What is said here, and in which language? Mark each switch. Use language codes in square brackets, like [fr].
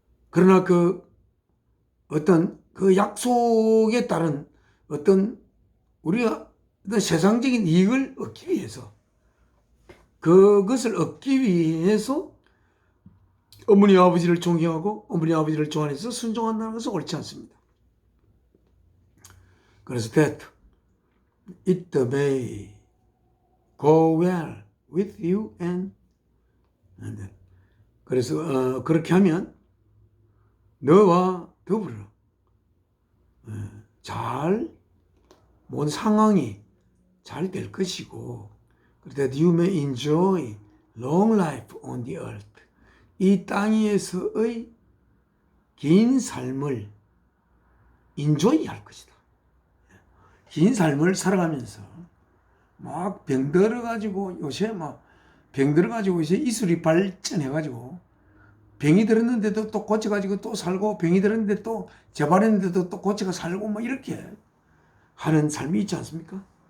[ko] 그러나 어떤 그 약속에 따른 어떤 우리가 어떤 세상적인 이익을 얻기 위해서, 그것을 얻기 위해서 어머니 아버지를 존경하고 어머니 아버지를 좋아해서 순종한다는 것은 옳지 않습니다. [en] 그래서 that it may go well with you and [ko] 그래서 그렇게 하면 너와 더불어 잘 모든 상황이 잘 될 것이고, [en] that you may enjoy long life on the earth. [ko] 이 땅 위에서의 긴 삶을 enjoy 할 것이다. 긴 삶을 살아가면서 막 병들어가지고 요새 막 병들어가지고 이제 이술이 발전해가지고 병이 들었는데도 또 고쳐가지고 또 살고, 병이 들었는데 또 재발했는데도 또 고쳐가 살고 뭐 이렇게 하는 삶이 있지 않습니까?